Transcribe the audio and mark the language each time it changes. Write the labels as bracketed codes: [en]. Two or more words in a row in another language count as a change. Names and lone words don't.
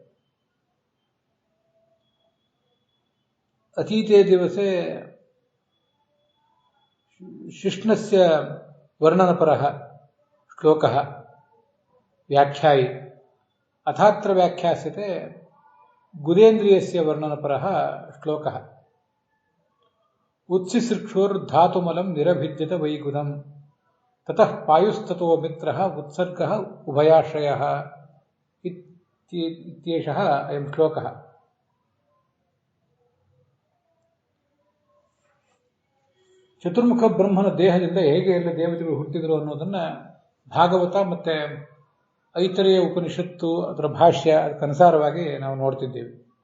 [sa] अतीते दिवसे शिश्नस्य वर्णनपरः श्लोकः व्याख्यायि, अथात्र व्याख्यास्यते गुदेन्द्रियस्य वर्णनपरः श्लोकः। उत्सिसृक्षुर्धातुमलं निरभिद्यत वैगुदम् ततः पायुस्ततो मित्रः उत्सर्गः उभयाश्रयः इत्येषः अयं श्लोकः। [kn] ಚತುರ್ಮುಖ ಬ್ರಹ್ಮನ ದೇಹದಿಂದ ಹೇಗೆ ಎಲ್ಲ ದೇವತೆಗಳು ಹುಟ್ಟಿದರು ಅನ್ನೋದನ್ನ ಭಾಗವತ ಮತ್ತೆ ಐತರೇಯ ಉಪನಿಷತ್ತು ಅದರ ಭಾಷ್ಯ ಅದಕ್ಕನುಸಾರವಾಗಿ ನಾವು ನೋಡ್ತಿದ್ದೇವೆ.